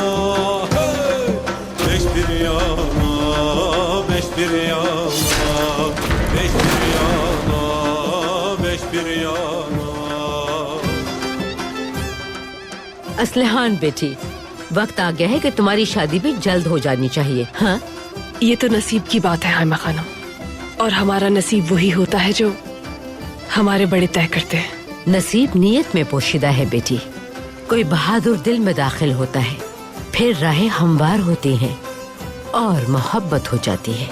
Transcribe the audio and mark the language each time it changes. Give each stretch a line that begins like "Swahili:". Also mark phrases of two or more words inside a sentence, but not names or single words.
Turkish: Hey! Beş bir yana, beş bir yana, beş bir yana, beş bir yana.
Urdu: اصلحان بیٹی، وقت آ گیا ہے کہ تمہاری شادی بھی جلد ہو جانی چاہیے. हाँ, یہ تو نصیب کی بات ہے ہائمہ خانم، اور ہمارا نصیب وہی ہوتا ہے جو ہمارے بڑے طے کرتے ہیں. نصیب نیت میں پوشیدہ ہے بیٹی۔ کوئی بہادر دل میں داخل ہوتا ہے، پھر راہیں ہموار ہوتی ہیں اور محبت ہو جاتی ہے.